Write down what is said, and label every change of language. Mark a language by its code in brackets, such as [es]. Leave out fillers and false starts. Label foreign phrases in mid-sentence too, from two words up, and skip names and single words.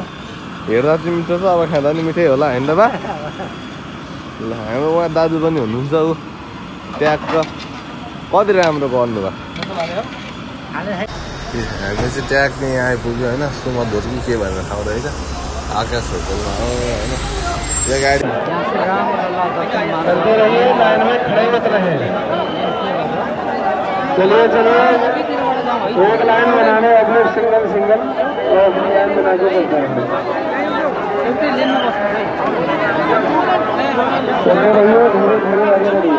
[ne] हेर्दा चाहिँ मिठो छ, अब खाँदा पनि मिठै होला होइन त बा? ल हाम्रो उहाँ दाजु पनि हुनुहुन्छ, ऊ ट्याक्क कति राम्रो गर्नुभयो। हामी चाहिँ ट्याक्क नै आइपुग्यो होइन, सुमधुर कि के भनेर ठाउँ रहेछ, आकाश होटलमा हो होइन। [hi] यो गाडी चलते रहिए, लाइन में खड़े मत रहे। चलिए चलिए, एक लाइन बनाने अपने सिंगल सिंगल और लाइन बना के चलते हैं। चलते रहिए, धीरे धीरे आगे बढ़िए।